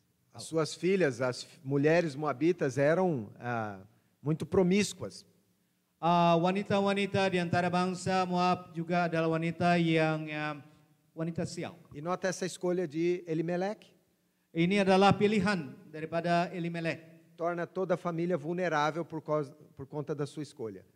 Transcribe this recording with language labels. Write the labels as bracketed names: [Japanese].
[Portuguese] As suas filhas, as mulheres moabitas, eram muito promíscuas. [Indonesian] Wanita-wanita di antara bangsa Moab juga adalah wanita yang wanita sial. [Portuguese] E nota essa escolha de Elimeleque. [Indonesian] Ini adalah pilihan daripada Elimelek. [Portuguese] Torna toda a família vulnerável por conta da sua escolha.